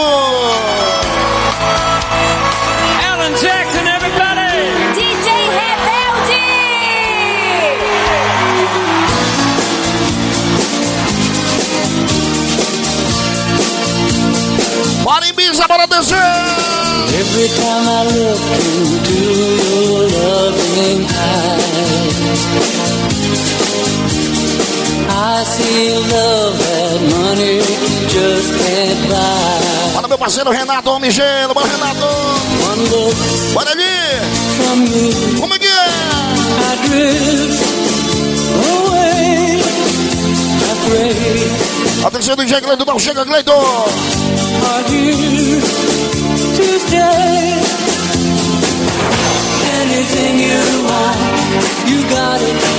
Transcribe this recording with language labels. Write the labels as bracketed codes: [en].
[en] Alan Jackson, everybody! DJ Rebelde! [pt] Bora em Ibiza, bora descer! [en] Every time I look into your loving eyes, I see love that money just can't buy. [pt] Bora meu parceiro Renato Homem Gelo, bora Renato. [en] One look, [pt] bora ali. [en] From me, [pt] como é que é? [en] I drift away, I pray. [pt] Atenção do DJ Cleiton, não chega Cleiton. [en] Are you to stay? Anything you want, you got it.